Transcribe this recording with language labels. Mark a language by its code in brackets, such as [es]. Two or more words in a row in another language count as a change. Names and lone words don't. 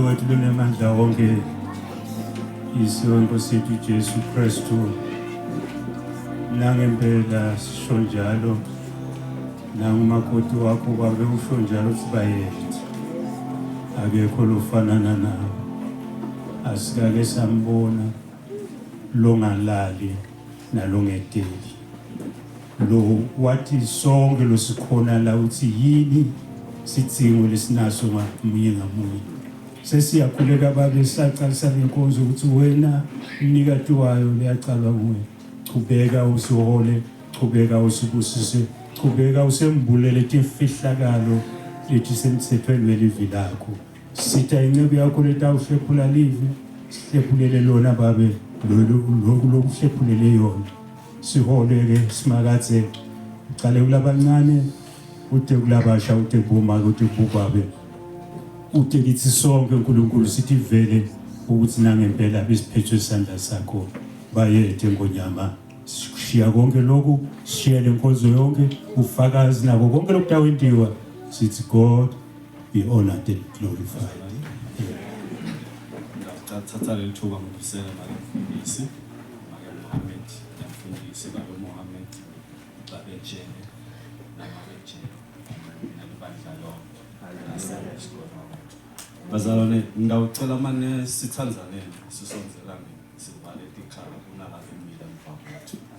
[ss] lunamandla wonke isiwe Nkosi yethu Jesu Kristu nangempela sisho njalo nangumakoti wakho babe usho njalo sibayethe akekho lofanana nawe asikake sambona longalali nalongedeli lo wathi sonke losikhona la uthi yini sidingo lesinaso ngamunye ngamunye sesiyakhuleka babe sacalisa lenkonzo ukuthi wena unikati wayo liyacalwa kuwe chubeka usihole chubeka usibusise chubeka usembulele timfihlakalo lethi semthethweni welivi lakho sitha incebe yakho letawuhlephula livi sihlephulele lona babe lokuhlephulele yona siholeke simakathe uqale kulabancane ude kulabasha ude kuboma ude kubabe ude kithi sonke uNkulunkulu sithi vele ukuthi nangempela besiphethwe isandla sakho bayethe ngonyama sishiya konke lokhu sishiyele inkonzo yonke ufakazi nako konke lokutawendiwa sithi [en] God be honored and glorified. [ss] Thatha leli thuba ngibusela mfundisi Mohammed mfundisi Mohammed babejene nababejene nalibandla lonke bazalwane ngawucela manje sithanzaneni sisonzelane sivale ikhala kunalapha imila mfowethu